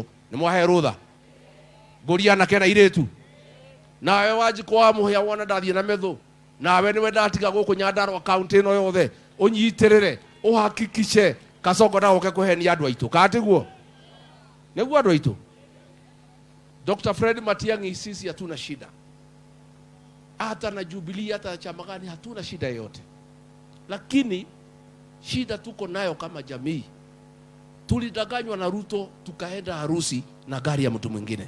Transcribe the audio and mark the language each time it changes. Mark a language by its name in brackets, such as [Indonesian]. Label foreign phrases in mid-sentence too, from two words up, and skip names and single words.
[Kikuyu] Nĩ mwahe rũtha ngũria anake na airĩtu? Nawe Wanjikũ wa Mũhĩa wona ndathiĩ na Methũ, nawe nĩwe ndatiga gũkũ Nyandarua kaunti ĩno yothe, ũnyitĩrĩre ũhakikishe Kasongo ndagoke kũhenia andũ aitũ. Katiguo nĩguo andũ aitũ? [Swahili] Dr. Fred Matiang'i, sisi hatuna shida, hata na Jubilee hata chama gani hatuna shida yote, lakini shida tuko nayo kama jamii, tulidanganywa na Ruto tukaenda harusi na gari ya mtu mwingine.